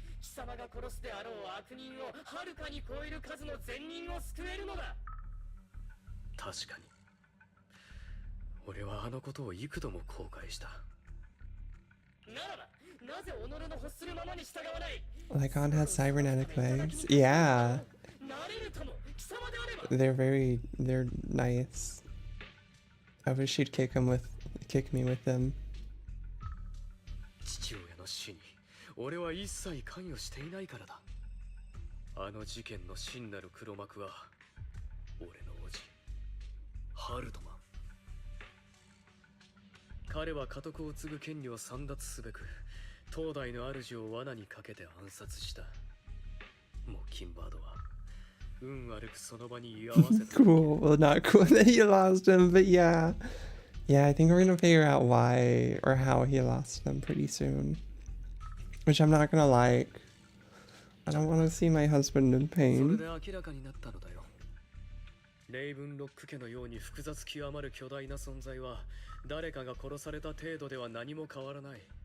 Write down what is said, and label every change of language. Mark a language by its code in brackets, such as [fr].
[ja] 貴様が殺すであろう悪人をはるかに超える数の善人を救えるのだ。確かに俺はあのことを幾度も後悔した。ならばなぜ己の欲するままに従わない。 [en] Lycaon has cybernetic legs. Yeah. They're nice. I wish she'd kick me with them. [ja] 父親の死に俺は一切関与していないからだ。あの事件の真なる黒幕は俺の叔父ハルトマン。彼は家督を継ぐ権利を簒奪すべく東大の主を罠にかけて暗殺した。モッキンバードは運悪くその場に居合わせた。 [en] Cool. Well, not cool that he lost him, but yeah. Yeah, I think we're gonna figure out why or how he lost them pretty soon. Which I'm not gonna like. I don't want to see my husband in [ja] それ [en] pain. [ja] で明らかになったのだよ。レイブンロック家のように複雑極まる巨大な存在は誰かが殺された程度では何も変わらない。